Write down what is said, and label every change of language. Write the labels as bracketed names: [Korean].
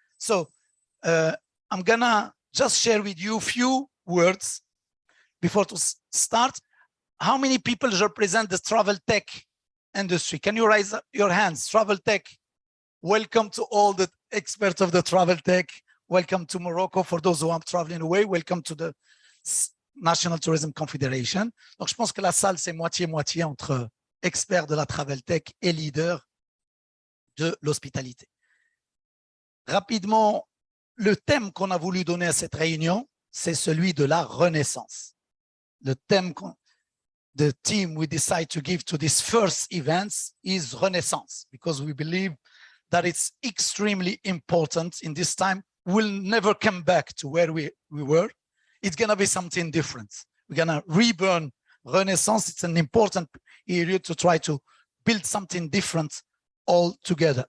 [English] So I'm gonna just share with you a few words before to start. How many people represent the travel tech industry? Can you raise your hands? Travel tech. Welcome to all the experts of the travel tech. Welcome to Morocco. For those who are traveling away, welcome to the National Tourism Confederation. [French] Donc, je pense que la salle, c'est moitié-moitié entre experts de la travel tech et leaders de l'hospitalité. Rapidement, le thème qu'on a voulu donner à cette réunion, c'est celui de la renaissance. Le thème, [English] the theme we decide to give to this first event is renaissance, because we believe that it's extremely important in this time. We'll never come back to where we were. It's going to be something different. We're going to reburn renaissance. It's an important area to try to build something different all together.